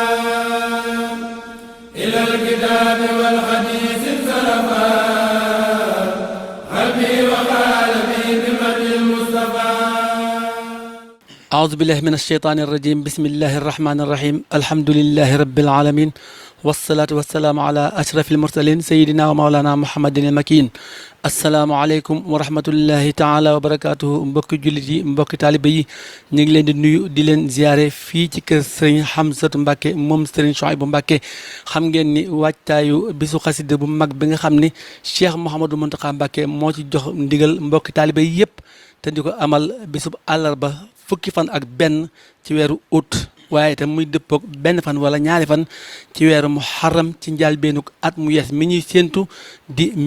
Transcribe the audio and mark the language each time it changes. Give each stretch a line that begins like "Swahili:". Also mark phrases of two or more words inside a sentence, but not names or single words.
Arabic: إلى الكتاب والحديث انصرفا قلبي وقلبي بمدح المصطفى أعوذ بالله من الشيطان الرجيم بسم الله الرحمن الرحيم الحمد لله رب العالمين والصلاة والسلام على أشرف المرسلين سيدنا ومولانا محمد المكين السلام عليكم ورحمة الله تعالى وبركاته
Wolof: mbokki jullit yi mbokki taalibe yi ñu ngi leen di nuyu di leen ziare fii ci kër Serigne Hamsatu Mbacke moom Serigne Souhaïbou Mbacke xam ngeen ni waajtaayu bisu xasida bu mag bi nga xam ni Cheikh Mouhamadou Mountakha Mbacke moo ci jox ndigal mbokki taalibe yi yëpp te di ko amal bisub àllarba fukki fan ak benn ci weeru août waaye itam muy dëppoog benn fan wala ñaari fan ci weeru muharram ci njëlbéenug at mu yees mi ñuy séentu di